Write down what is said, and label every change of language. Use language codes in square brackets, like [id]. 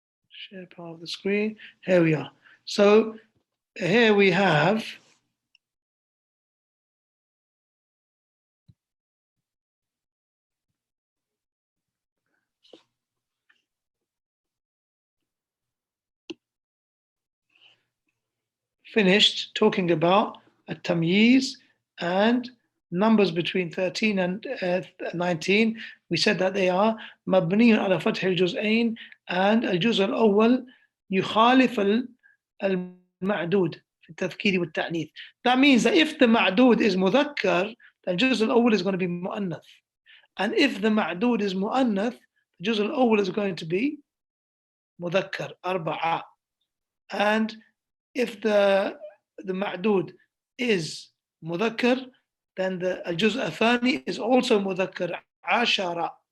[en] Share part of the screen. Here we are. So here we have finished talking about a tamyiz and numbers between 13 and 19. We said that they are [ar] مبني على فتح الجزئين and الجزء الأول يخالف المعدود في التذكير والتأنيث. [en] That means that if the ma'dud is مذكر, then الجزء الأول is going to be مؤنث. And if the ma'dud is مؤنث, the الجزء الأول is going to be مذكر أربعة. And if the ma'dud is مذكر, then the الجزء الثاني is also مذكر عشرة.